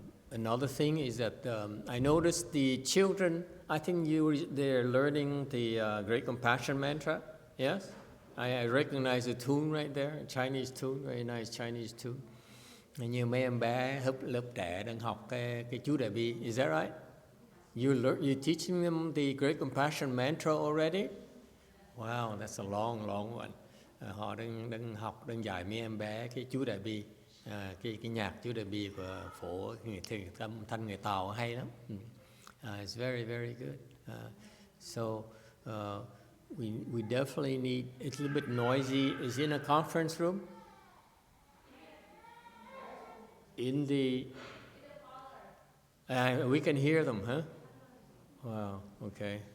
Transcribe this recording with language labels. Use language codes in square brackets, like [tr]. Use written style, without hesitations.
[en] Another thing is that I noticed the children, I think they're learning the Great Compassion Mantra. Yes? I recognize the tune right there, Chinese tune, very nice Chinese tune. [vi] Như mấy em bé lớp trẻ đang học cái chú Đại Bi. [en] Is that right? You teaching them the Great Compassion Mantra already? Wow, that's a long one. [vi] Họ đang học, đang dạy mấy em bé cái chú Đại Bi. Cái nhạc chú Đại Bi của phổ âm thanh người Tàu hay lắm. [en] It's very, very good. So we definitely need, it's a little bit noisy. Is it in a conference room? In the we can hear them, huh? Wow, okay.